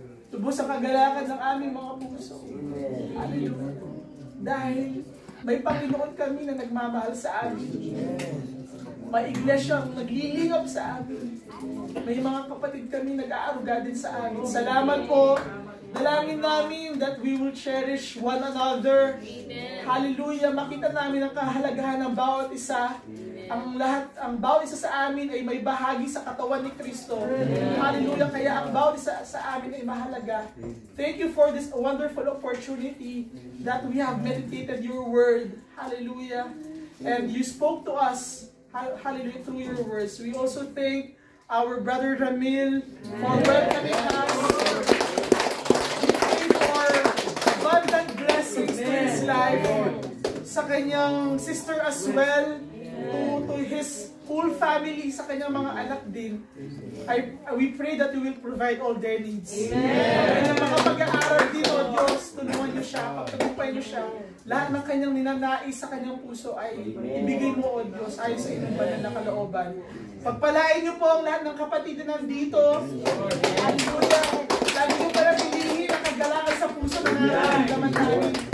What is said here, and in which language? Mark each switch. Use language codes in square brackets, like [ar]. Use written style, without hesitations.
[tl] Tubos sa kagalakan ng aming mga puso. Hallelujah. Dahil may Panginoon kami na nagmamahal sa amin. May iglesyang naglilingap sa amin. May mga kapatid kami nag-aaruga din sa amin. Salamat po. Dalangin namin [en] that we will cherish one another. [tl] Hallelujah. Makita namin ang kahalagahan ng bawat isa. Ang bawat isa sa amin ay may bahagi sa katawan ni Kristo. Hallelujah. Kaya ang bawat isa sa amin ay mahalaga. [en] Thank you for this wonderful opportunity that we have meditated your word. Hallelujah. And you spoke to us, hallelujah, through your words. We also thank our brother Ramil for welcoming us. We pray for abundant blessings to his life, [tl] sa kanyang [en] sister as well, to his whole family, [tl] sa kanyang mga anak din. [en] We pray that you will provide all their needs. Amen. [tl] Mga pag-aaral din, O Diyos, tulungan niyo siya, pagtagumpay niyo siya. Lahat ng kanyang ninanais sa kanyang puso ay ibigay mo, O Diyos, ayon sa inyong banal na kalooban. Pagpalain niyo po ang lahat ng kapatid na nandito. Hallelujah. Lagi niyo pala pilihin ang kagalakan sa puso na nararamdaman namin.